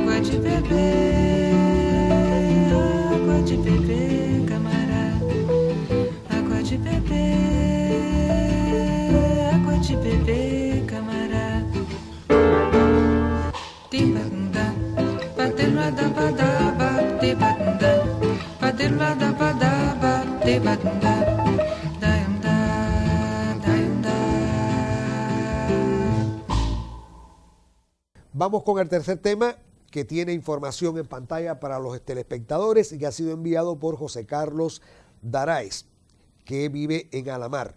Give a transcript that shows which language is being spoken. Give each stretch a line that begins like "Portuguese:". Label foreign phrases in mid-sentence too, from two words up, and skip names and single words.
Portuguese: de beber, água de beber, camarada. Água de beber, água de beber, camarada. Tibanda, padelada-badaba, tibanda, padelada-badaba, tibanda.
Spanish: Vamos con el tercer tema que tiene información en pantalla para los telespectadores y que ha sido enviado por José Carlos Daraes, que vive en Alamar.